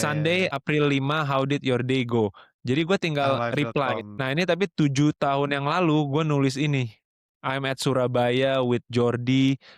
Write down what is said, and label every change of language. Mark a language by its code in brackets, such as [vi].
[en] Sunday, April 5, how did your day go? [id] Jadi gue tinggal reply. Live.com. Nah ini tapi 7 tahun yang lalu gue nulis ini. [en] I'm at Surabaya with Jordi.